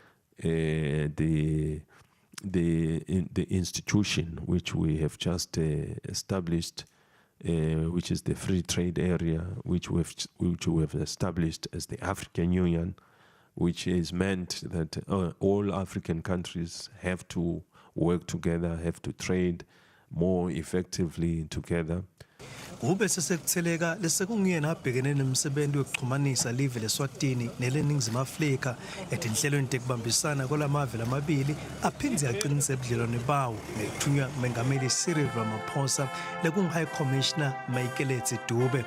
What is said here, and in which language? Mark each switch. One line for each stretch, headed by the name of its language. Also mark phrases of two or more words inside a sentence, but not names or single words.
English: the institution which we have just established, which is the free trade area, which we have established as the African Union, which is meant that all African countries have to work together, have to trade more effectively together.
Swati: Kube sesekutheleka lesekungiyena abhekene nemsebenzi wokuxhumanisa live leSwatini neleNingizimu Afrika etinhlelweni tekubambisana kolamave lamabili aphindze aqinise ebudlelwane bawo nekuthunywa mengameli Cyril Ramaphosa lekungu-
English: High Commissioner
Swati: Maikeletsi Dube.